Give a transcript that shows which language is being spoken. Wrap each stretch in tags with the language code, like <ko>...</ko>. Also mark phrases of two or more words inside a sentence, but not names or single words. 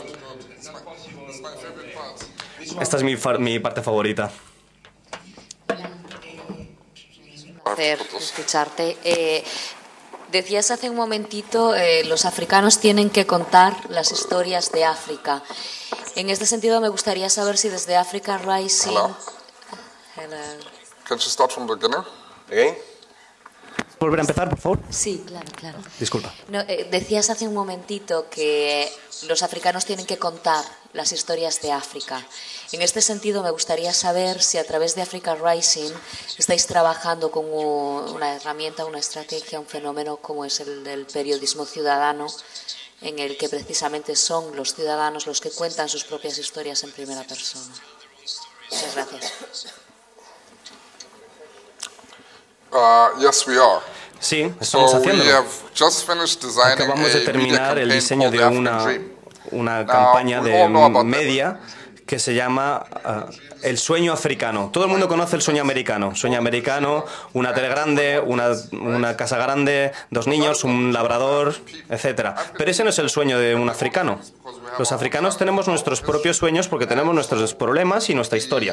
<es>Esta es mi parte favorita. Es un placer escucharte. Decías hace un momentito, los africanos tienen que contar las historias de África. En este sentido, me gustaría saber si desde Africa Rising...</es> <en>Hello. Hello. Can you start from the beginning? Again?</en> <es>¿Volver a empezar, por favor? Sí, claro, claro. Disculpa. No, decías hace un momentito que los africanos tienen que contar las historias de África. En este sentido, me gustaría saber si a través de Africa Rising estáis trabajando con una herramienta, una estrategia, un fenómeno como es el del periodismo ciudadano, en el que precisamente son los ciudadanos los que cuentan sus propias historias en primera persona. Muchas gracias.</es> <en>Yes, we are.</en> <es>Sí, estamos haciéndolo. Acabamos de</es> <en>a</en> <es>terminar</es> <en>media</en> <es>el</es> <en>campaign</en> <es>diseño de</es> <en>called The African Dream.</en> <es>una</es> <en>Now,</en> <es>campaña</es> <en>we all know</en> <es>de</es> <en>about</en> <es>media que se llama El sueño africano. Todo el mundo conoce el sueño americano. Sueño americano, una tele grande, una casa grande, 2 niños, un labrador, etc. Pero ese no es el sueño de un africano. Los africanos tenemos nuestros propios sueños porque tenemos nuestros problemas y nuestra historia.</es>